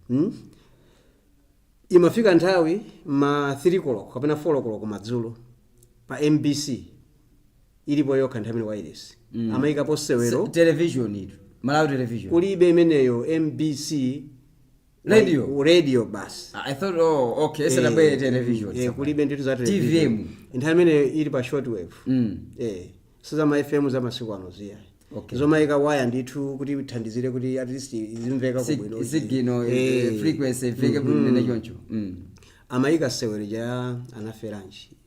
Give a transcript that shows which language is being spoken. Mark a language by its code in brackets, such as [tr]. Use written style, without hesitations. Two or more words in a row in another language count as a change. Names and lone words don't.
[ny] Imafika nthawi ma 3 o'clock kapena 4 o'clock madzulo pa MBC ilipo yokha nthawi imene wireless. Amaika posewero television itu. Malawi television. Kulibe imeneyo MBC radio bus. [en] I thought okay it's television. [ny] Kulibe ndithu za television. TVM. Nthawi imene ili pa shortwave. Siza ma FM za masiku ano ziya. Okay. Zomaika waya ndithu kuti ithandizire kuti [en] at least [ny] izimveka kubwino. [en] Signal frequency [ny] ifike bwino choncho. Amaika sewero ja anaferanchi.